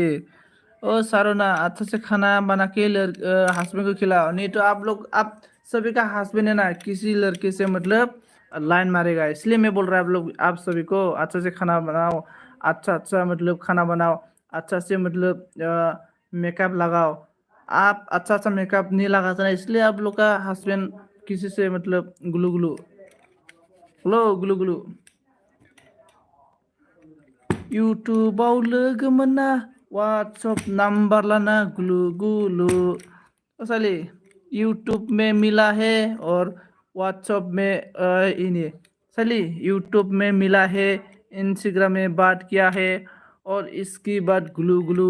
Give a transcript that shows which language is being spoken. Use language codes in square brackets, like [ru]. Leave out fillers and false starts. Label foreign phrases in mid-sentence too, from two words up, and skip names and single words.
[hi] ओ सारोना अच्छा से खाना बना के हस्बैंड को खिलाओ, नहीं तो आप सभी का हस्बैंड है ना किसी लड़के से मतलब लाइन मारेगा, इसलिए मैं बोल रहा हूँ आप सभी को अच्छा से खाना बनाओ, अच्छा अच्छा मतलब खाना बनाओ, अच्छा से मतलब मेकअप लगाओ। आप अच्छा अच्छा मेकअप नहीं लगाता ना, इसलिए आप लोग का हस्बैंड किसी से मतलब ग्लू ग्लू ग्लू ग्लू। [brx] यूट्यूबाव लोगो मोना [hi] व्हाट्सएप नंबर लाना गुलू गुलू, साली यूट्यूब में मिला है और व्हाट्सएप में इन्हें साली यूट्यूब में मिला है, इंस्टाग्राम में बात किया है और इसकी बात गुलू गुलू।